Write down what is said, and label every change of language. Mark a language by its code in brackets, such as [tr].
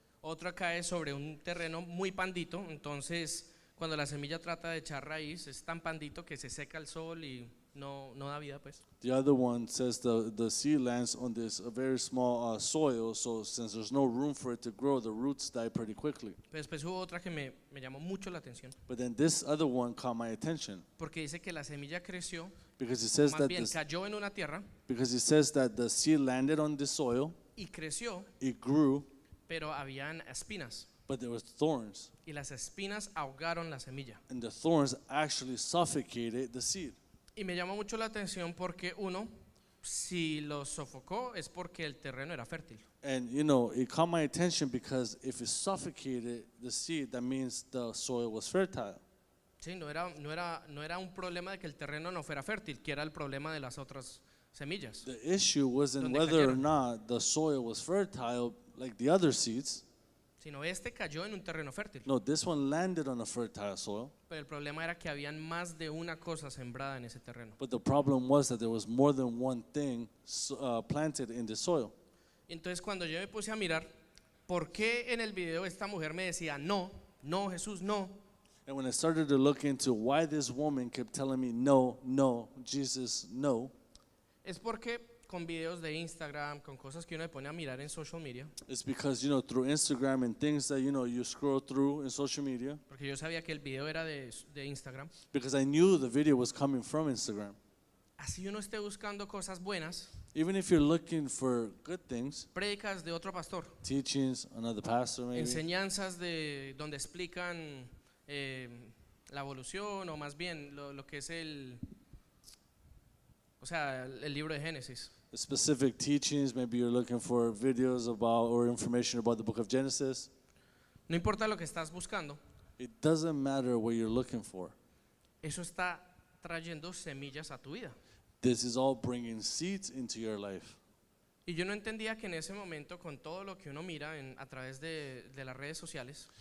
[es] Otra cae sobre un terreno muy pandito, entonces cuando la semilla trata de echar raíz es tan pandito que se seca el sol y no da vida pues. [en] The other one says the seed lands on this very small soil, so since there's no room for it to grow, the roots die pretty quickly. [es] Pero después hubo otra que me llamó mucho la atención, [en] But then this other one caught my attention [es] porque dice que la semilla creció, [en] because it says [es] más [en] that [es] bien cayó en una tierra [en] the seed landed on the soil, [es] y creció, [en] it grew, [es] pero habían espinas [en] but there was thorns, [es] y las espinas ahogaron la semilla. [en] and the thorns actually suffocated the seed. [es] Y me llamó mucho la atención porque uno, si lo sofocó es porque el terreno era fértil. [en] And it caught my attention because if it suffocated the seed, that means the soil was fertile. [es] Sí, no era un problema de que el terreno no fuera fértil, que era el problema de las otras semillas. [en] The issue wasn't [es] Donde [en] whether or [es] cayeron. [en] not the soil was fertile like the other seeds. [es] Sino este cayó en un terreno fértil. [en] No, this one landed on a fertile soil. [es] Pero el problema era que habían más de una cosa sembrada en ese terreno. [en] But the problem was that there was more than one thing planted in the soil. [es] Entonces cuando yo me puse a mirar, ¿por qué en el video esta mujer me decía, no, no, Jesús, no? [en] And when I started to look into why this woman kept telling me, no, no, Jesus, no, [es] Es porque con videos de Instagram, con cosas que uno se pone a mirar en [en] social media, it's because, through Instagram and things that, you scroll through in social media, [es] porque yo sabía que el video era de Instagram, [en] because I knew the video was coming from Instagram. [es] así uno esté buscando cosas buenas, [en] Even if you're looking for good things, [es] prédicas de otro pastor, [en] teachings, another pastor maybe, [es] enseñanzas de donde explican la evolución o más bien lo que es el libro de Génesis. [en] specific teachings, maybe you're looking for videos about or information about the book of Genesis. [es] No importa lo que estás buscando, [en] It doesn't matter what you're looking for. [es] eso está trayendo semillas a tu vida. [en] This is all bringing seeds into your life. [es] Y yo no entendía que en ese momento, con todo lo que uno mira a través de las redes sociales,